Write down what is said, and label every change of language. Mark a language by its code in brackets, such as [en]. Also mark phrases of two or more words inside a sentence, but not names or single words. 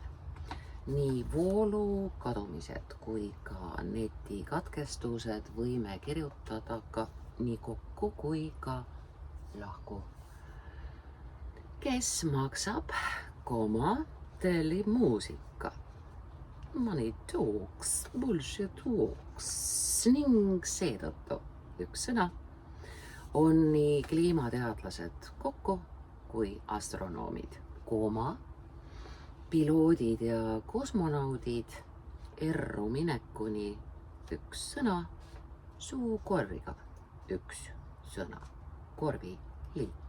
[et] Nii voolu kadumised kui ka netikatkestused võime kirjutada ka nii kokku kui ka lahku. Kes maksab, tellib muusika. [en] Money talks, bullshit walks [et] ning seetõttu üks sõna on nii kliimateadlased kokku kui astronoomid, piloodid ja kosmonaudid erru minekuni üks sõna, suukorviga üks sõna, korviliik.